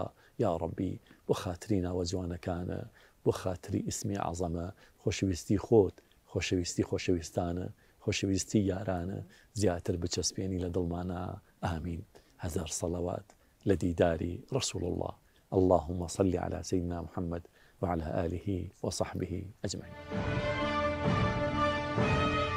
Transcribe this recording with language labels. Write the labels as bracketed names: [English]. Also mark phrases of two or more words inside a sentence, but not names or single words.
[Central Kurdish] یا ڕەبی بۆ خاتری ناوە جوانەکانە، بۆ خاتری ئیسمی عەزەمە، خۆشەویستی خۆت، خۆشەویستی خۆشەویستانە، خۆشەویستی یارانە زیاتر بچەسپێنی لە دڵمانە. ئامین. هەزار سەڵەوات لە دیداری ڕەسوول الله. [Arabic] اللهم صل على سيدنا محمد وعلى آله وصحبه أجمعين.